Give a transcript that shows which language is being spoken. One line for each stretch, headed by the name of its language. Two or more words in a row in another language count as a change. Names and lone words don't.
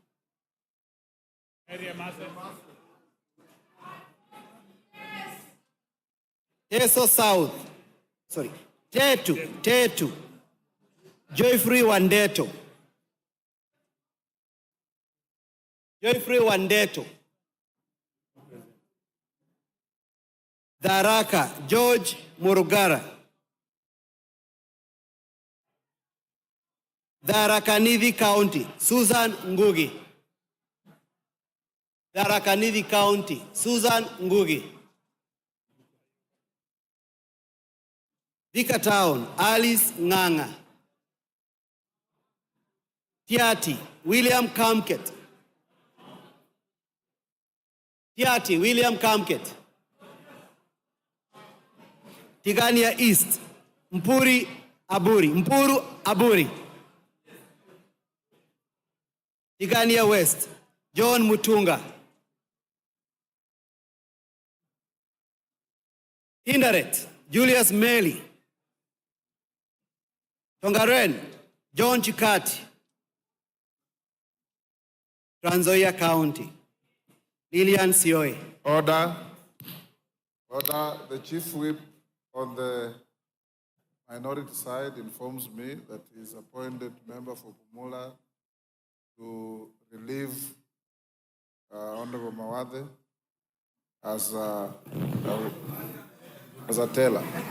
English: Teso South, sorry, Tetu, Joyfrey Wandeto. Joyfrey Wandeto. Daraka, George Murugara. Tharaka-Nithi County, Susan Ngugi. Tharaka-Nithi County, Susan Ngugi. Thika Town, Alice Nganga. Tiati, William Kamket. Tiati, William Kamket. Tigania East, Mpuru Aburi. Tigania West, John Mutunga. Hindaret, Julius Meli. Tongaren, John Chikati. Trans Nzoia County, Lilian Sioe. Order. Order. The Chief Whip on the minority side informs me that he is appointed member for Bumula to relieve Honorable Mawade as a teller.